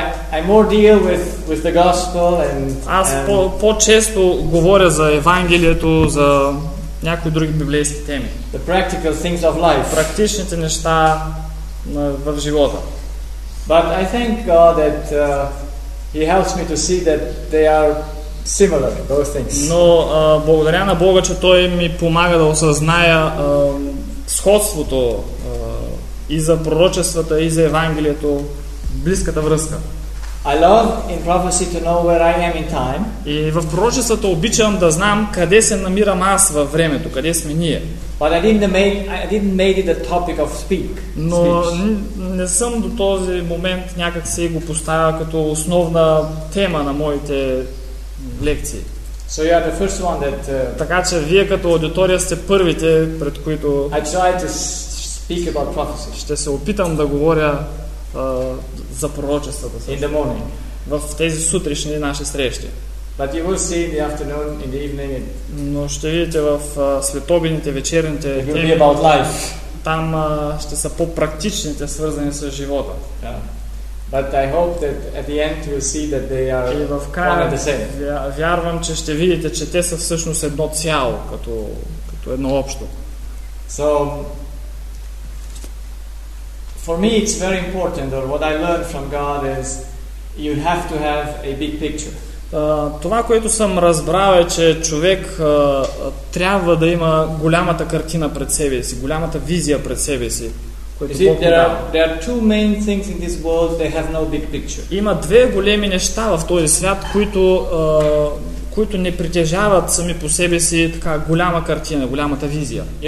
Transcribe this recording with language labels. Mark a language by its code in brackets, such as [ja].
[en] I more deal with the gospel and [bg] аз по-често говоря за Евангелието, за някои други библейски теми. [en] The practical things of life. [bg] Практичните неща в живота. [en] But I thank God that he helps me to see that they are similar, those things. [bg] Но благодаря на Бога, че той ми помага да осъзная сходството и за пророчествата, и за Евангелието, близката връзка. [en] I love in prophecy to know where I am in time. [bg] И в пророчествата обичам да знам къде се намирам аз във времето, къде сме ние. [en] But I didn't make it a topic of speech. [bg] Но не съм до този момент някак си го поставя като основна тема на моите лекции. [en] So you are the first one that, [bg] така че вие като аудитория сте първите, пред които [en] I try to speak about prophecy. [bg] Ще се опитам да говоря за пророчествата [en] in the morning. [bg] В тези сутрешни наши срещи. [en] But you will see in the afternoon, in the evening. [bg] Но ще видите в светобедните, вечерните теми, [en] about life. [bg] Там ще са по-практичните, свързани с живота. [en] But I hope that at the end you will see that they are one and the same. [bg] Вярвам, че ще видите, че те са всъщност едно цяло, като едно общо. [en] So for me it's very important, or what I learned from God is you have to have a big picture. [bg] Това, което съм разбрал е, че човек трябва да има голямата картина пред себе си, голямата визия пред себе си, която Бог дава. Има две големи неща в този свят, които не притежават сами по себе си така голяма картина, голямата визия.